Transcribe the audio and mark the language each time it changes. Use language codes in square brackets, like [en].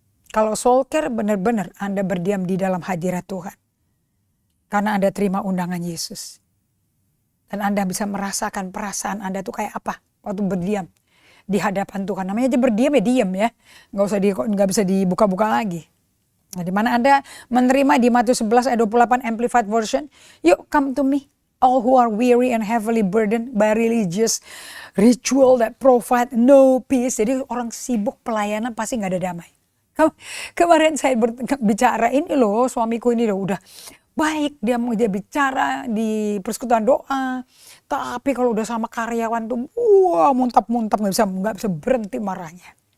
[id] Kalau soul care benar-benar Anda berdiam di dalam hadirat Tuhan. Karena Anda terima undangan Yesus. Dan Anda bisa merasakan perasaan Anda tuh kayak apa waktu berdiam di hadapan Tuhan. Namanya aja berdiam ya diam ya. Nggak bisa dibuka-buka lagi. Nah, di mana Anda menerima di Matius 11 ayat 28 Amplified Version. [en] Yuk come to me, all who are weary and heavily burdened by religious ritual that provide no peace. [id] Jadi orang sibuk pelayanan pasti nggak ada damai. Kemarin saya bicara ini loh, suamiku ini loh udah baik, dia bicara di persekutuan doa, tapi kalau udah sama karyawan tuh wah muntap-muntap, nggak bisa berhenti marahnya.